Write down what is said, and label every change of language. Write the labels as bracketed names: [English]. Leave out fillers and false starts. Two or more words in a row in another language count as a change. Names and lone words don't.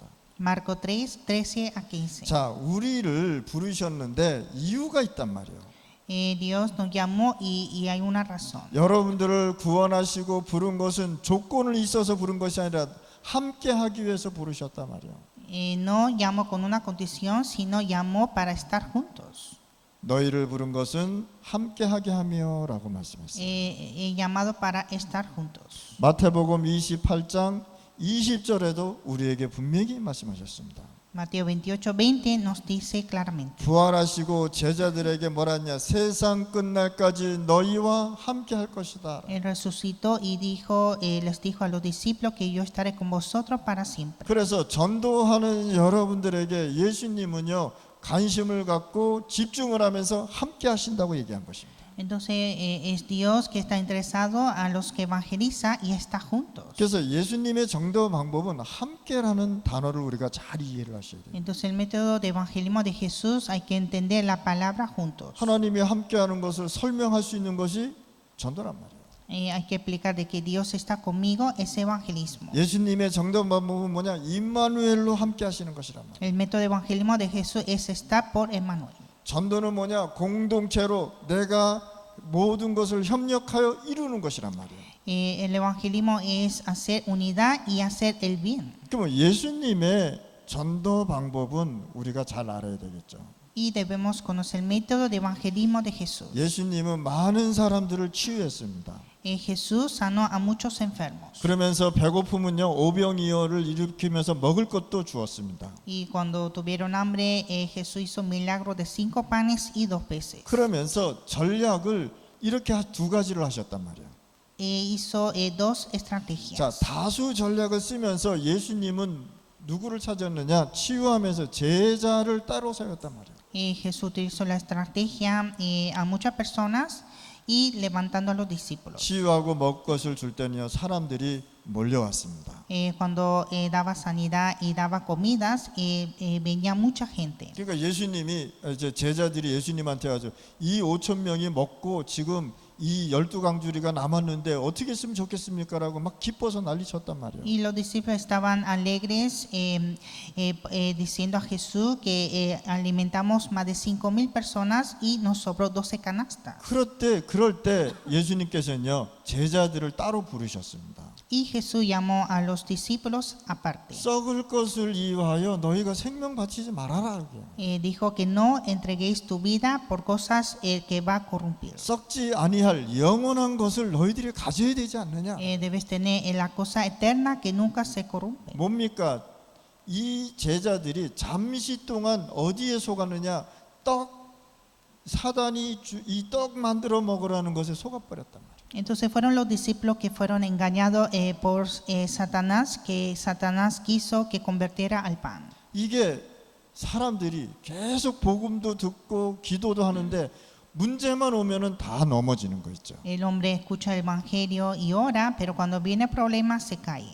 [Spanish] Marco 3:13 a 15. [Korean] 자, 우리를 부르셨는데 이유가 있단 말이에요. [Spanish] Dios nos llamó y hay una razón. [Korean] 여러분들을 구원하시고 부른 것은 조건을 있어서 부른 것이 아니라 함께 하기 위해서 부르셨단 말이에요. [Spanish] No llamó con una condición, sino llamó para estar juntos. [Korean] 너희를 부른 것은 함께 하게 하며라고 말씀했어요. [Spanish] Llamado para estar juntos. [Korean] 마태복음 28장 20절에도 우리에게 분명히 말씀하셨습니다. [Spanish] Mateo 28:20 nos dice claramente. [Korean] 부활하시고 제자들에게 뭐라 했냐? 세상 끝날까지 너희와 함께 할 것이다. [Spanish] Él resucitó y les dijo a los discípulos que yo estaré con vosotros para siempre. [Korean] 그래서 전도하는 여러분들에게 예수님은요, 관심을 갖고 집중을 하면서 함께 하신다고 얘기한 것입니다. [Spanish] Entonces es Dios que está interesado a los que evangeliza y está juntos. [Korean] 그래서 예수님의 전도 방법은 함께라는 단어를 우리가 잘 이해를 하셔야 돼요. [Spanish] Entonces el método de evangelismo de Jesús hay que entender la palabra juntos. [Korean] 하나님이 함께하는 것을 설명할 수 있는 것이 전도란 말이에요. [Spanish] Hay que explicar de que Dios está conmigo es evangelismo. [Korean] 예수님의 전도 방법은 뭐냐? 임마누엘로 함께 하시는 것이란 말이에요. [Spanish] El método de evangelismo de Jesús es estar por Emmanuel. [Korean] 전도는 뭐냐? 공동체로 내가 모든 것을 협력하여 이루는 것이란 말이에요. [Spanish] El evangelismo es hacer unidad y hacer el bien. [Korean] 그럼 예수님의 전도 방법은 우리가 잘 알아야 되겠죠. [Spanish] Y debemos conocer el método de evangelismo de Jesús. [Korean] 예수님은 많은 사람들을 치유했습니다. [Spanish] Jesús sanó a muchos enfermos. [Korean] 그러면서 배고픔은요, 오병이어를 일으키면서 먹을 것도 주었습니다. [Spanish] Y cuando tuvieron hambre, Jesús hizo milagro de 5 panes y 2 peces. [Korean] 그러면서 전략을 이렇게 두 가지를 하셨단 말이에요. [Spanish] Hizo 2 estrategias. [Korean] 자, 다수 전략을 쓰면서 예수님은 누구를 찾았느냐? 치유하면서 제자를 따로 세웠단 말이에요. [Spanish] Jesús utilizó la estrategia a muchas personas y levantando a los discípulos. [Korean] 치유하고 먹을 것을 줄 때는요, 사람들이 몰려왔습니다. [Spanish] Cuando daba sanidad y daba comidas, venía mucha gente. [Korean] 그러니까 예수님이 이제 제자들이 예수님한테 가서 이 5천 명이 먹고 지금 이 12강주리가 남았는데 어떻게 했으면 좋겠습니까라고 막 기뻐서 난리쳤단 말이에요. [Spanish] Y los discípulos estaban alegres diciendo a Jesús que alimentamos más de 5,000 personas y nos sobró 12 canastas. [Korean] 그럴 때 예수님께서는요, 제자들을 따로 부르셨습니다. [Spanish] Y Jesús llamó a los discípulos aparte. [Korean] 썩을 것을 이유하여 너희가 생명 바치지 말아라. [Spanish] Dijo que no entreguéis tu vida por cosas que va a corrompir. [Korean] 썩지 아니할 영원한 것을 너희들이 가져야 되지 않느냐. [Spanish] Debes tener la cosa eterna que nunca se corrompe. [Korean] 뭡니까? 이 제자들이 잠시 동안 어디에 속았느냐? 사단이 이 떡 만들어 먹으라는 것에 속아버렸단 말이에요. [Spanish] Entonces fueron los discípulos que fueron engañados por Satanás, que Satanás quiso que convirtiera al pan. [Korean] 이게 사람들이 계속 복음도 듣고 기도도 하는데 문제만 오면은 다 넘어지는 거 있죠. [Spanish] El hombre escucha el evangelio y ora, pero cuando viene problema se cae.